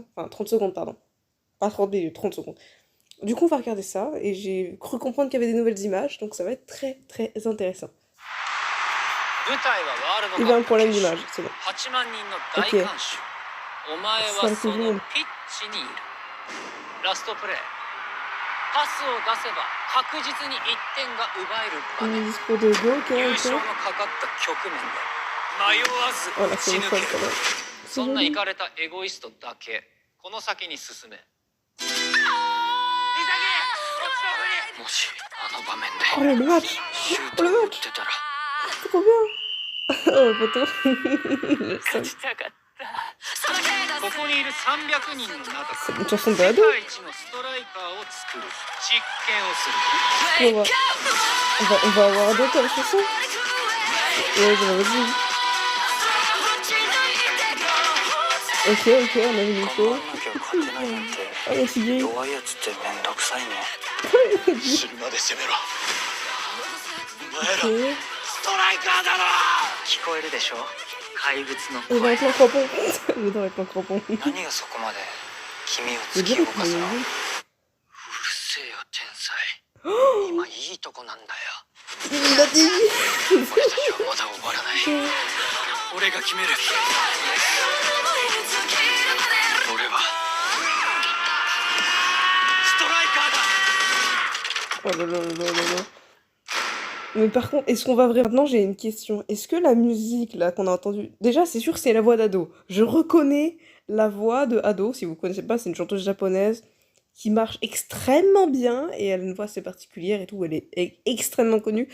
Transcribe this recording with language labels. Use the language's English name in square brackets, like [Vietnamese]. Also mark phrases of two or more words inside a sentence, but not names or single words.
[French] Enfin, 30 secondes, pardon. Pas 30 minutes, 30 secondes. Du coup, on va regarder ça et j'ai cru comprendre qu'il y avait des nouvelles images, donc ça va être très très intéressant. Il y a un problème d'image, c'est bon. Ok. 5 jours. [Japanese] ラストプレーパスを出せば確実に1点が奪える場面優勝のかかった局面で迷わず打ち抜けるそんなイカれたエゴイストだけこの先に進めもしあの場面でシュートを打ってたら [French] Trop bien. Oh, poteau. [Japanese] 勝ちたかったここにいる300人の中から世 [French] C'est une chanson de [Japanese] 界 [French] ado. [Japanese] 一のストライカーを作る実験をする [French] On va avoir d'autres comme chanson. Ouais, vas-y. Ok, on a vu Nico. Ah, mais c'est gay. [Japanese] 弱いやつってめんどくさいね死ぬまで攻めろお前ら [French] Ok. [Japanese] ストライカーだろ聞こえるでしょ怪物の [French] Et dans [Japanese] 声 [French] les plans crampons. Mais dans les plans crampons. [Japanese] 何がそこまで君を [French] C'est [Japanese] 突き [French] bien [Japanese] 動 [French] que [Japanese] かすのう [French] tu [Japanese] るせえよ天才今いいとこなんだよ [French] Il a dit. [Japanese] 俺たちはまだ終わらない俺が決める俺はストライカーだ [French] Oh là là là là là. Mais par contre, est-ce qu'on va vraiment... Maintenant, j'ai une question. Est-ce que la musique, là, qu'on a entendue... Déjà, c'est sûr, c'est la voix d'Ado. Je reconnais la voix de Ado. Si vous connaissez pas, c'est une chanteuse japonaise qui marche extrêmement bien. Et elle a une voix assez particulière et tout. Elle est extrêmement connue.